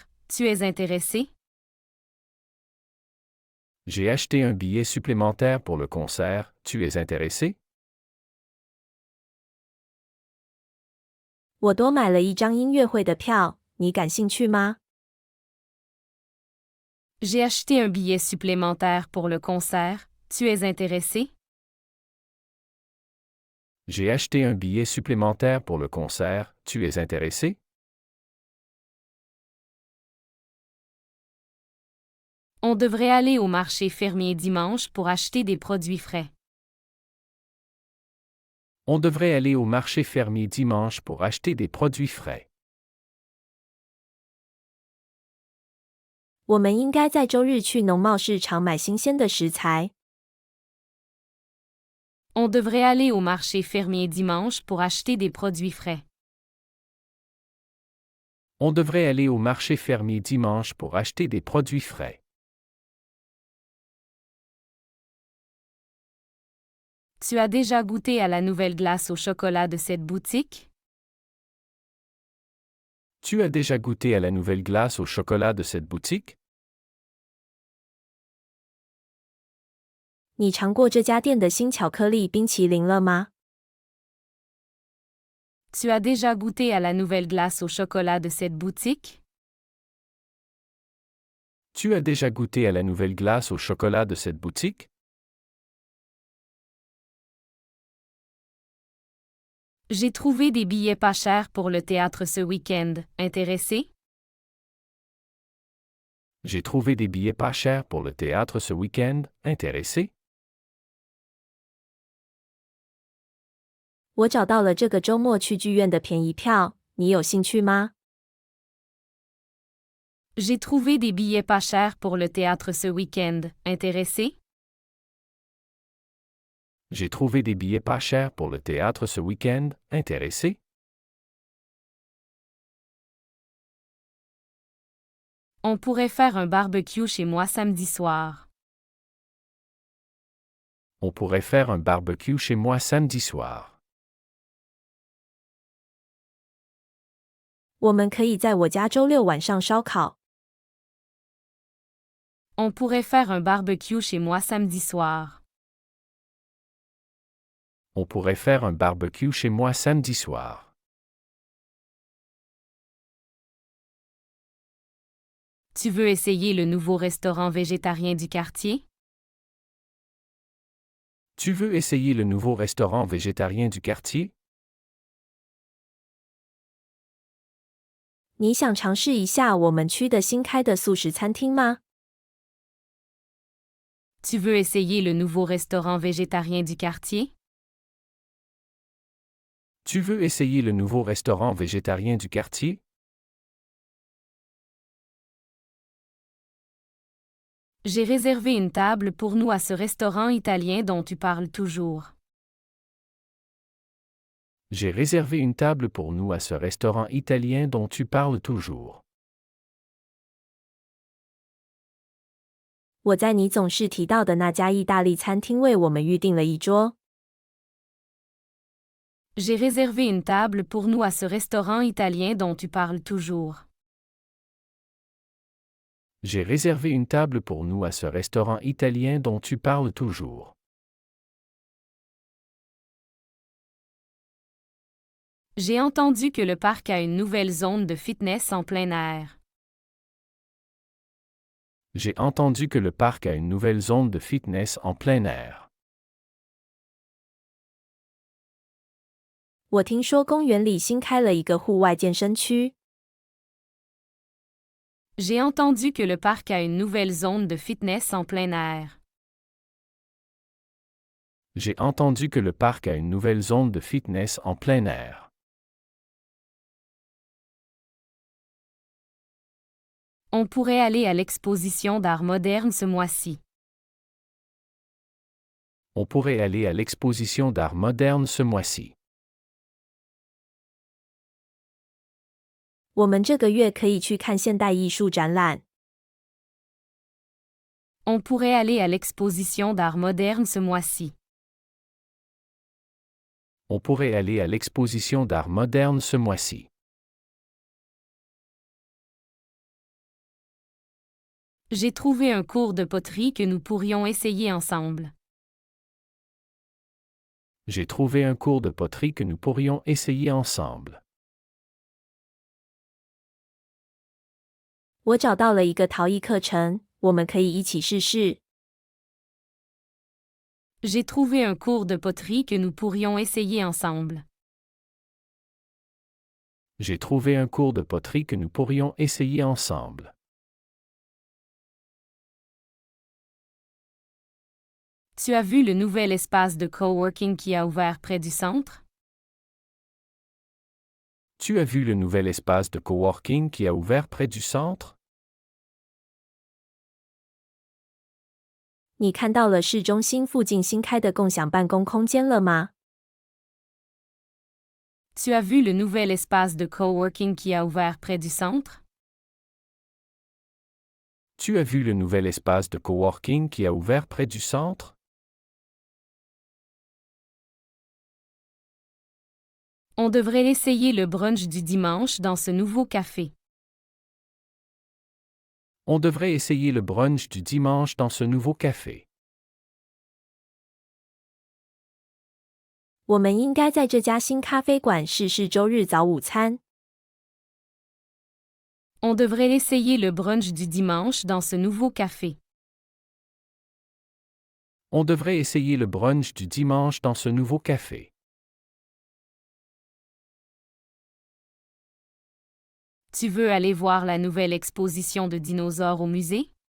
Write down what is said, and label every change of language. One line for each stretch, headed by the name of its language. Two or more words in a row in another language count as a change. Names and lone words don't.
French: Tu es intéressé? J'ai acheté un billet supplémentaire pour le concert. Tu es intéressé?
Chinese: 我多买了一张音乐会的票，你感兴趣吗？
French: J'ai acheté un billet supplémentaire pour le concert. Tu es intéressé? J'ai acheté un billet supplémentaire pour le concert. Tu es intéressé? On devrait aller au marché fermier dimanche pour acheter des produits frais. On devrait aller au marché fermier dimanche pour acheter des produits frais.
Chinese: 我们应该在周日去农贸市场买新鲜的食材。
French: On devrait aller au marché fermier dimanche pour acheter des produits frais. On devrait aller au marché fermier dimanche pour acheter des produits frais. Tu as déjà goûté à la nouvelle glace au chocolat de cette boutique? Tu as déjà goûté à la nouvelle glace au chocolat de cette boutique?
Chinese: 你尝过这家店的新巧克力冰淇淋了吗？
French: Tu as déjà goûté à la nouvelle glace au chocolat de cette boutique? Tu as déjà goûté à la nouvelle glace au chocolat de cette boutique? J'ai trouvé des billets pas chers pour le théâtre ce week-end. Intéressé? J'ai trouvé des billets pas chers pour le théâtre ce week-end. Intéressé?
Chinese: 我找到了这个周末去剧院的便宜票，你有兴趣吗？
French: J'ai trouvé des billets pas chers pour le théâtre ce week-end. Intéressé? J'ai trouvé des billets pas chers pour le théâtre ce week-end. Intéressé? On pourrait faire un barbecue chez moi samedi soir. On pourrait faire un barbecue chez moi samedi soir.
Chinese: 我们可以在我家周六晚上烧烤。
French: On pourrait faire un barbecue chez moi samedi soir. On pourrait faire un barbecue chez moi samedi soir. Tu veux essayer le nouveau restaurant végétarien du quartier? Tu veux essayer le nouveau restaurant végétarien du quartier?
Chinese: 你想尝试一下我们区的新开的素食餐厅吗？
French: Tu veux essayer le nouveau restaurant végétarien du quartier? Tu veux essayer le nouveau restaurant végétarien du quartier? J'ai réservé une table pour nous à ce restaurant italien dont tu parles toujours. J'ai réservé une table pour nous à ce restaurant italien dont tu parles toujours.
Chinese: 我在你总是提到的那家意大利餐厅为我们预订了一桌。
French: J'ai réservé une table pour nous à ce restaurant italien dont tu parles toujours. J'ai réservé une table pour nous à ce restaurant italien dont tu parles toujours. J'ai entendu que le parc a une nouvelle zone de fitness en plein air. J'ai entendu que le parc a une nouvelle zone de fitness en plein air.
Chinese: 我听说公园里新开了一个户外健身区。
French: J'ai entendu que le parc a une nouvelle zone de fitness en plein air. J'ai entendu que le parc a une nouvelle zone de fitness en plein air. On pourrait aller à l'exposition d'art moderne ce mois-ci. On pourrait aller à l'exposition d'art moderne ce mois-ci.
Chinese: 我们这个月可以去看现代艺术展览。
French: On pourrait aller à l'exposition d'art moderne ce mois-ci. On pourrait aller à l'exposition d'art moderne ce mois-ci. J'ai trouvé un cours de poterie que nous pourrions essayer ensemble. J'ai trouvé un cours de poterie que nous pourrions essayer ensemble.
Chinese: 我找到了一个陶艺课程，我们可以一起试试。
French: J'ai trouvé un cours de poterie que nous pourrions essayer ensemble. J'ai trouvé un cours de poterie que nous pourrions essayer ensemble. Tu as vu le nouvel espace de coworking qui a ouvert près du centre? Tu as vu le nouvel espace de coworking qui a ouvert près du centre?
Chinese: 你看到了市中心附近新开的共享办公空间了吗？
French: Tu as vu le nouvel espace de coworking qui a ouvert près du centre? Tu as vu le nouvel espace de coworking qui a ouvert près du centre? On devrait essayer le brunch du dimanche dans ce nouveau café. On devrait essayer le brunch du dimanche dans ce nouveau café.
Chinese: 我们应该在这家新咖啡馆试试周日早午餐。
French: On devrait essayer le brunch du dimanche dans ce nouveau café. On devrait essayer le brunch du dimanche dans ce nouveau café. Tu veux aller voir la nouvelle exposition de dinosaures au musée?